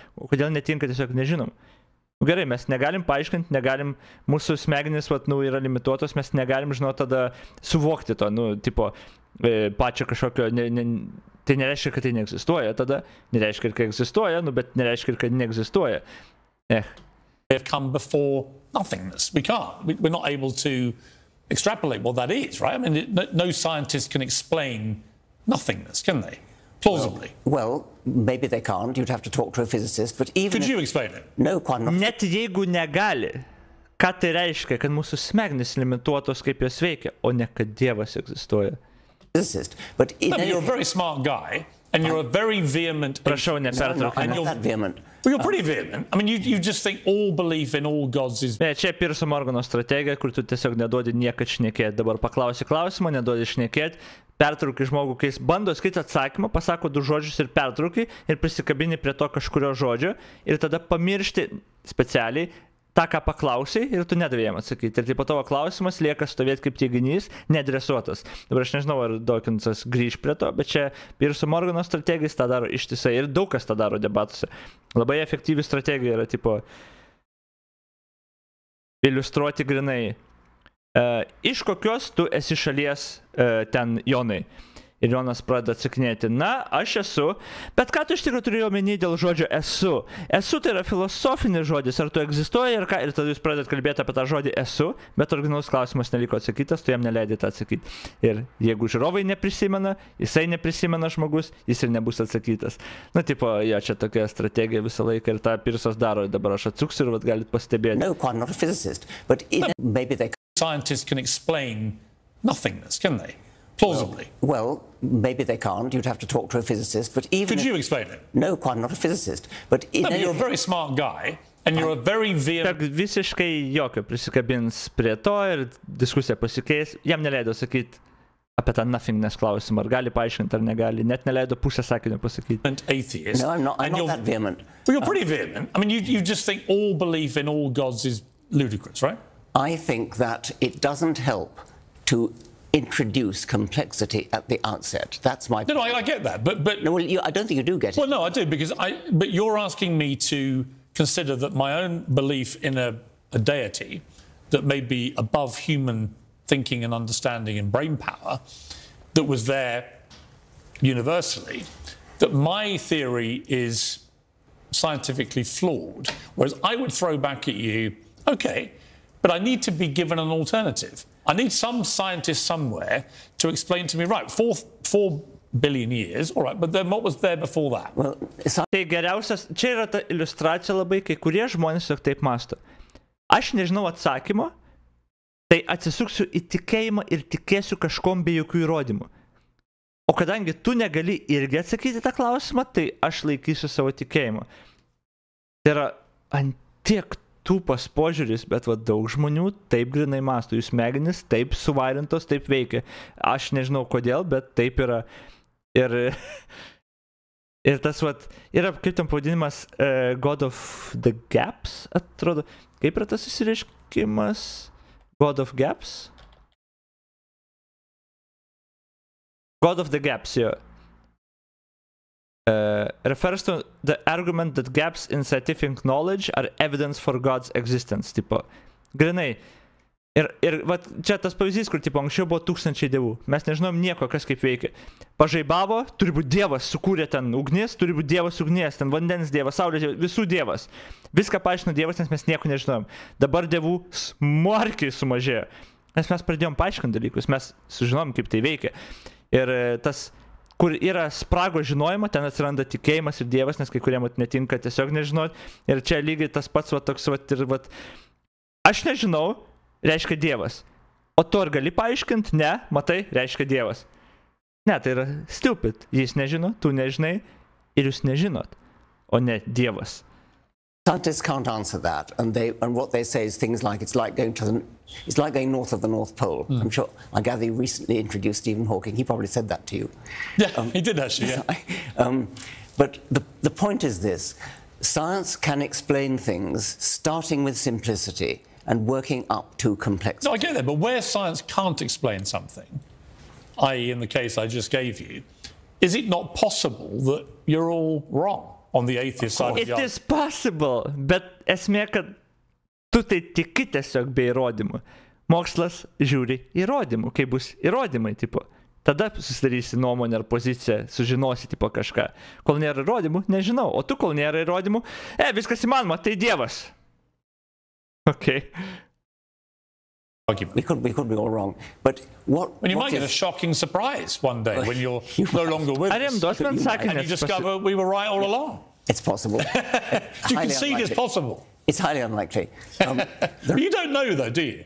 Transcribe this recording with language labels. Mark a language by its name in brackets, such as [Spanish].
[Lithuanian] O kodėl netinka, tiesiog nežinom. Gerai, mes negalim paaiškinti, negalim, mūsų smegenys, nu, yra limituotos, mes negalim, žinot, tada suvokti to, nu, tipo, pačio kažkokio, tai nereiškia, kad tai neegzistuoja, tada nereiškia, kad egzistuoja, nu, bet nereiškia, kad neegzistuoja. [English] Have come before nothingness. We can't. We're not able to extrapolate what that is, right? I mean, no scientist can explain nothingness, can they? Plausibly. Well, maybe they can't. You'd have to talk to a physicist, but even... Could you explain it? No, quite not. [Lithuanian] Net jeigu negali, ką tai reiškia, kad mūsų smegenys limituotos, kaip jos veikia, o ne kad Dievas egzistuoja. [English] Physicist, but no, you're a very smart guy, and you're a very vehement... [Lithuanian] Prašau, nepertraukime. [English] I'm not that vehement. Well, you're pretty vehement. I mean, you just think all belief in all gods is... [Lithuanian] Čia P.Morgano strategija, kur tu tiesiog neduodi niekad šnekėti. Dabar paklausi klausimą, neduodi šnekėti, pertrauki žmogų, kai jis bando skaityti atsakymą, pasako 2 žodžius ir pertrauki ir prisikabini prie to kažkurio žodžio ir tada pamiršti specialiai tą, ką paklausai ir tu nedavai jam atsakyti. Ir taip pat tavo klausimas lieka stovėti kaip teiginys, nedresuotas. Dabar aš nežinau, ar Dawkinsas grįž prie to, bet čia P.Morgano strategijas tą daro ištisai ir daug kas tą daro debatuose. Labai efektyvi strategija yra, tipo, iliustruoti grinai. Iš kokios tu esi šalies ten Jonai? Ir Jonas pradeda atsakinėti, na, aš esu, bet ką tu iš tikrųjų turėjai omeny dėl žodžio esu? Esu tai yra filosofinis žodis, ar tu egzistuoji ir ką? Ir tada jūs pradedat kalbėti apie tą žodį esu, bet originalus klausimas neliko atsakytas, tu jam neleidai tą atsakyti. Ir jeigu žiūrovai neprisimena, jisai neprisimena žmogus, jis ir nebus atsakytas. Na, tipo, jo, čia tokia strategija visą laiką ir tą Pirsas daro, dabar aš atsuksiu ir vat galit pastebėti. [English] No, I'm not a physicist, but maybe they... Scientists can explain nothingness, can they? Plausibly. Well, maybe they can't. You'd have to talk to a physicist, but even... Could you explain it? No, I'm not a physicist, but... No, but you're a very smart guy, and you're a very vehement... [Lithuanian] Visiškai jokio prisikabins prie to ir diskusija pasikeis. Jam neleido sakyti apie tą nothingness klausimą, ar gali paaiškinti, ar negali. Net neleido pusę sakinio pasakyti. [English] Atheist. No, I'm not that vehement. Well, you're pretty vehement. I mean, you just think all belief in all gods is ludicrous, right? I think that it doesn't help to introduce complexity at the outset. That's my... No, I get that, but... No, well, I don't think you do get it. Well, no, I do, because but you're asking me to consider that my own belief in a deity that may be above human thinking and understanding and brain power, that was there universally, that my theory is scientifically flawed, whereas I would throw back at you, okay, but I need to be given an alternative. I need some scientist somewhere to explain to me, right, 4 billion years, all right, but then what was there before that? Well, [Lithuanian] tai geriausias, čia yra ta iliustracija labai, kai kurie žmonės jau taip mąsto. Aš nežinau atsakymo, tai atsisuksiu į tikėjimą ir tikėsiu kažkom be jokių įrodymų. O kadangi tu negali irgi atsakyti tą klausimą, tai aš laikysiu savo tikėjimą. Tai yra antiek tūpas požiūris, bet va, daug žmonių taip grinai mąsto, jų smegenys taip suvarintos, taip veikia. Aš nežinau kodėl, bet taip yra. Ir tas, va, yra kaip tam pavadinimas God of the Gaps, atrodo. Kaip yra tas išsireiškimas? [English] God of Gaps? God of the Gaps, jo. Refers to the argument that gaps in scientific knowledge are evidence for God's existence, [Lithuanian] tipo. Grinai. Ir va, čia tas pavyzdys, kur, tipo, anksčiau buvo 1000 dievų. Mes nežinom nieko, kas kaip veikia. Pažaibavo, turi būti dievas, sukūrė ten ugnis, turi būti dievas ugnies, ten vandens dievas, saulės dievas, visų dievas. Viską paaiškino dievas, nes mes nieko nežinom. Dabar dievų smarkiai sumažėjo. Nes mes pradėjom paaiškinti dalykus, mes sužinom, kaip tai veikia. Ir tas kur yra sprago žinojimo, ten atsiranda tikėjimas ir Dievas, nes kai kuriem netinka tiesiog nežinot. Ir čia lygiai tas pats, toks, ir, aš nežinau, reiškia Dievas. O tu ar gali paaiškinti? Ne, matai, reiškia Dievas. Ne, tai yra stupid. Jis nežino, tu nežinai ir jūs nežinot, o ne Dievas. [English] Scientists can't answer that, and what they say is things like it's like going north of the North Pole. I'm sure. I gather you recently introduced Stephen Hawking. He probably said that to you. Yeah, he did actually. Yeah. But the point is this: science can explain things starting with simplicity and working up to complexity. No, I get that, but where science can't explain something, i.e., in the case I just gave you, is it not possible that you're all wrong? On the atheist side of the argument. It is possible, [Lithuanian] bet esmė, kad tu tai tiki tiesiog be įrodymų. Mokslas žiūri įrodymų, kai bus įrodymai, tipo. Tada susidarysi nuomonę ar poziciją, sužinosi, tipo, kažką. Kol nėra įrodymų, nežinau. O tu, kol nėra įrodymų, viskas įmanoma, tai Dievas. [English] Okay. We could be all wrong, but when you might get a shocking surprise one day when you're no longer with us, and you discover we were right all along. It's possible. You concede it's possible. It's highly unlikely. You don't know, though, do you?